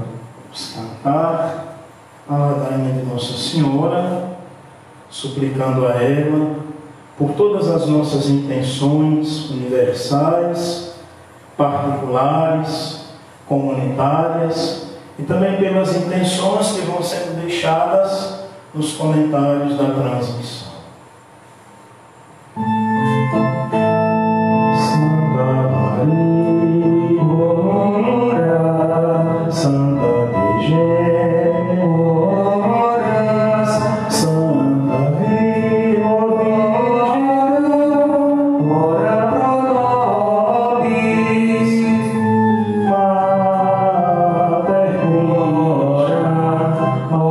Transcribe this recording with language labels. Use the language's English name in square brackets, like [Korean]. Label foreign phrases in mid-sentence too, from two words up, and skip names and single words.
[Portuguese] Vamos cantar a ladainha de Nossa Senhora, suplicando a ela por todas as nossas intenções universais, particulares, comunitárias, e também pelas intenções que vão sendo deixadas nos comentários da transmissão. Santa Maria, ora, Santa Virgem, ora, Santa Virgem, [Latin] ora pro nobis, Mater Christiana,